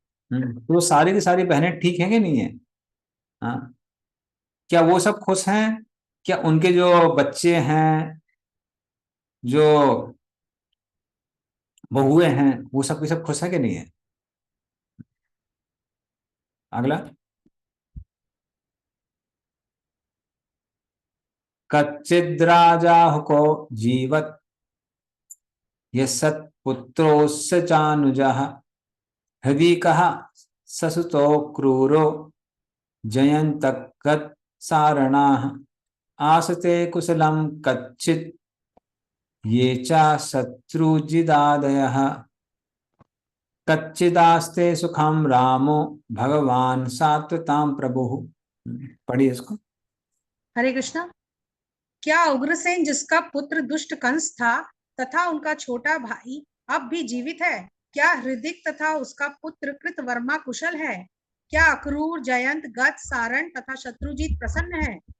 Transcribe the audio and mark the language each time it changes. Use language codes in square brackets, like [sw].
[hi] तो सारी की सारी बहनें ठीक हैं कि नहीं है? हाँ, क्या वो सब खुश हैं? क्या उनके जो बच्चे हैं, जो बहुएं हैं, वो सब के सब खुश है कि नहीं है? [sa] अगला, कच्चिद्राजाहुको जीवत् यत्पुत्रोऽस्य चानुजः हृदि कः ससुतो क्रूरो जयन्तः सारणाः आसते कुशलं कच्चित् ये च शत्रुजिदादयः कच्चिदास्ते सुखम रामो भगवान सात्वतां प्रभुः। [hi] पढ़िए इसको। हरे कृष्णा। क्या उग्रसेन, जिसका पुत्र दुष्ट कंस था तथा उनका छोटा भाई अब भी जीवित है, क्या हृदिक तथा उसका पुत्र कृतवर्मा कुशल है? क्या अक्रूर, जयंत, गत, सारण तथा शत्रुजीत प्रसन्न है?